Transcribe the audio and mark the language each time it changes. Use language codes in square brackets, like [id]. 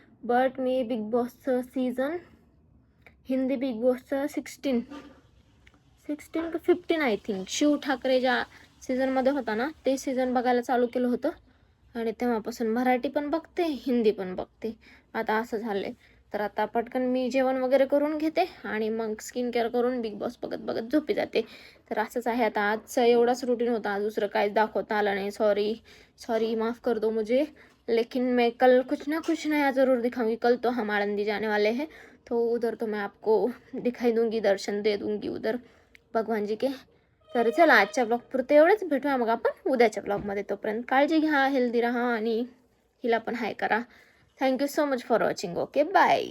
[mr] But मी big बॉसचं season, Hindi big बॉसचं 16 का 15 [en] I think, [mr] शिव ठाकरे ज्या सीझनमध्ये होता ना, ते सीझन बघायला चालू केलं होतं. आणि तेव्हापासून मराठी पण बघते, हिंदी पण बघते, आता असं झालं आहे. तर आता पटकन मी जेवण वगैरे करून घेते आणि मग स्किन केअर करून बिग बॉस बघत झोपी जाते. तर असंच आहे आता, आजचं एवढाच रुटीन होता, आज दुसरं काहीच दाखवता आलं नाही. [hi] सॉरी, माफ़ कर दो मुझे, लेकिन मैं कल कुछ ना कुछ नया ज़रूर दिखाऊंगी. कल तो हम आळंदी जाने वाले हैं, तो उधर तो मैं आपको दिखाई दूंगी, दर्शन दे दूंगी उधर भगवान जी के. [mr] तर चला, आजच्या ब्लॉग पुरते एवढंच, भेटूया मग आपण उद्याच्या ब्लॉगमध्ये. तोपर्यंत काळजी घ्या, हेल्दी राहा आणि हिला पण हाय करा. [en] Thank you so much for watching. Okay, bye.